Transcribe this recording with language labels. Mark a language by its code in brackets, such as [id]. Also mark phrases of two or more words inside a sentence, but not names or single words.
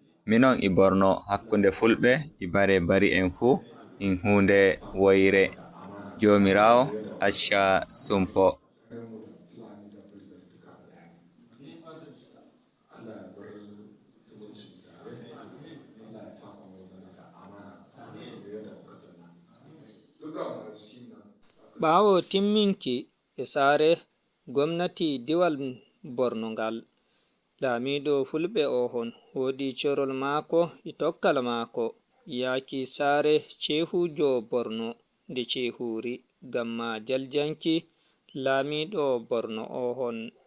[ff] Minon i Borno, hakkunde fulɓe i bare bari en fu, in hunde woyre. Jomirawo acca sumpo. [ha] Allah ya bar zumuncin tare. Allah ya sa ku zana da amana. Kamar yadda muka sani. [ff] Ɓawo timminki e sare gomnati diwal Borno ngal, Lamiɗo Fulɓe o hon wodi corol mako e tokkal mako yaki sare Cehujo Borno nde Cehuri, Gamma Jaljanki Lamiɗo Borno o hon.